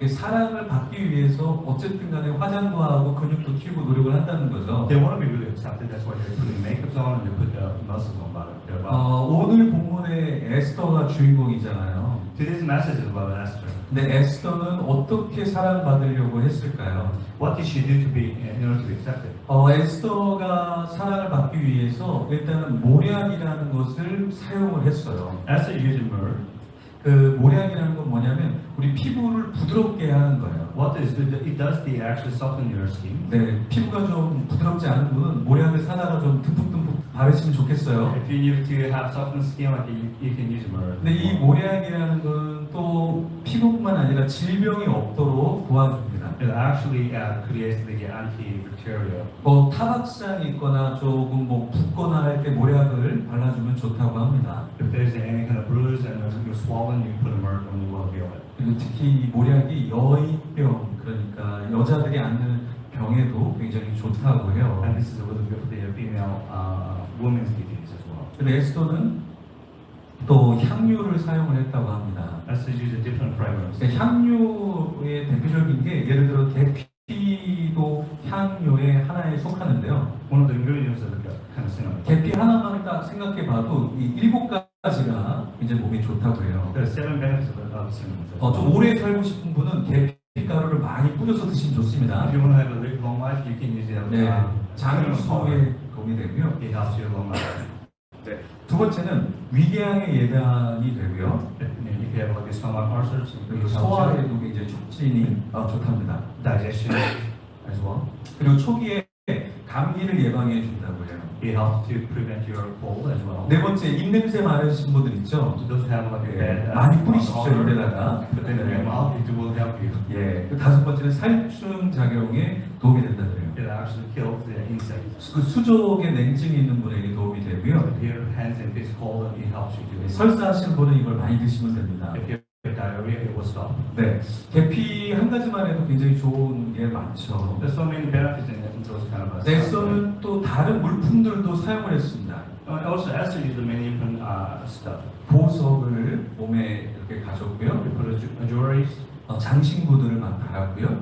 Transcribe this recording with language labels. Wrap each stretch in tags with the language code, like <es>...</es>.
<ko>사랑을 받기 위해서 어쨌든 간에 화장도 하고 근육도 키우고 노력을 한다는 거죠.</ko> <en>They want to be really accepted. That's why they're putting makeup on and they put the muscles on their body.</en> <ko>오늘 본문에 에스더가 주인공이잖아요.</ko> <en>Today's message is about Esther.</en> <ko>근데 에스더는 어떻게 사랑받으려고 했을까요?</ko> <en>What did she do to be in order to be accepted?</en> <ko>에스더가 사랑을 받기 위해서 일단은 모략이라는 것을 사용을 했어요.</ko> <en>Esther used myrrh.</en> <ko>그 모략이라는 건 뭐냐면 우리 피부를 부드럽게 하는 거예요.</ko> <en>What is it? It does the actually soften your skin.</en> <ko>네, 피부가 좀 부드럽지 않은 분은 모략을 사다가 좀 듬뿍듬뿍 바르시면 좋겠어요.</ko> <en>If you need to have softened skin, like you can use myrrh.</en> <ko>근데 이 모략이라는 건 또 피부뿐만 아니라 질병이 없도록 도와줍니다.</ko> <en>It actually creates the antibacterial.</en> <ko>뭐 타박상이 있거나 조금 뭐 붓거나 할 때 모략을 발라주면 좋다고 합니다.</ko> <en>If there's any kind of bruise and you're swollen, you put a myrrh and you will heal it.</en> <ko>그리고 특히 이 모략이 여인병, 그러니까 여자들이 앓는 병에도 굉장히 좋다고 해요.</ko> <en>And this is really good for the female women's disease as well.</en> <ko>근데 에스더는 또 향유를 사용을 했다고 합니다.</ko> <en>Esther used a different fragrance.</en> <ko>향유의 대표적인 게 예를 들어 계피도 향유의 하나에 속하는데요.</ko> <en>One of the ingredients of the kind of cinnamon.</en> <ko>계피 하나만 딱 생각해봐도 이 7가지가 이제 몸에 좋다고 해요.</ko> <en>There are 7 benefits of cinnamon.</en> <ko>좀 오래 살고 싶은 분은 계피 가루를 많이 뿌려서 드시면 좋습니다.</ko> <en>If you want to have a really long life, you can use it.</en> <ko>네, 장수에 도움이 되고요.</ko> <en>It helps you long life.</en> <ko>네. 두 번째는 위궤양의 예방이 되고요.</ko> <en>If you have like stomach ulcers,</en> <ko>그리고 소화에도 굉장히 촉진이 좋답니다.</ko> <en>digestion as well.</en> <ko>그리고 초기에 감기를 예방해 준다고 해요.</ko> <en>It helps to prevent your cold as well.</en> <ko>네 번째, 입냄새 많으신 분들 있죠?</ko> <en>To those who have like a bad</en> <ko>많이 뿌리십시오, 입에다가.</ko> <en>But then in your mouth, it will help you.</en> <ko>예. 그 다섯 번째는 살충 작용에 도움이 된다고 해요.</ko> <en>It actually kills the insects.</en> <ko>그 수족에 냉증이 있는 분에게 도움이 되고요.</ko> <en>If your hands and feet cold, it helps you to.</en> <ko>설사하시는 분은 이걸 많이 드시면 됩니다.</ko> <en>If you have diarrhea, it will stop.</en> <ko>네. 계피 한 가지만 해도 굉장히 좋은 게 많죠.</ko> <en>There's so many benefits in those kind of.</en> <ko>에스더는 또 다른 물품들도 사용을 했습니다.</ko> <en>Also, Esther used many different stuff.</en> <ko>보석을 몸에 이렇게 가졌고요.</ko> <en>You put jewelries,</en> <ko>장신구들을 막 달았고요.</ko>